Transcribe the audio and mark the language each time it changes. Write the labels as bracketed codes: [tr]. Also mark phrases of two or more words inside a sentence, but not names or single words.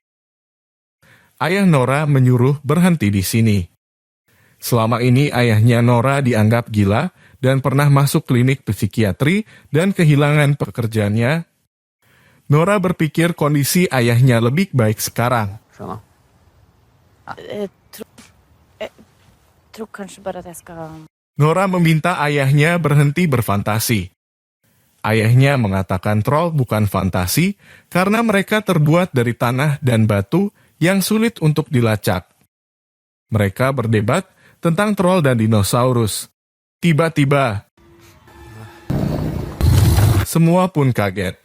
[id] Ayah Nora menyuruh berhenti di sini. Selama ini ayahnya Nora dianggap gila dan pernah masuk klinik psikiatri dan kehilangan pekerjaannya. Nora berpikir kondisi ayahnya lebih baik sekarang. [sv] Tror kanske bara att jag ska... [id] Nora meminta ayahnya berhenti berfantasi. Ayahnya mengatakan troll bukan fantasi karena mereka terbuat dari tanah dan batu yang sulit untuk dilacak. Mereka berdebat tentang troll dan dinosaurus. Tiba-tiba, semua pun kaget.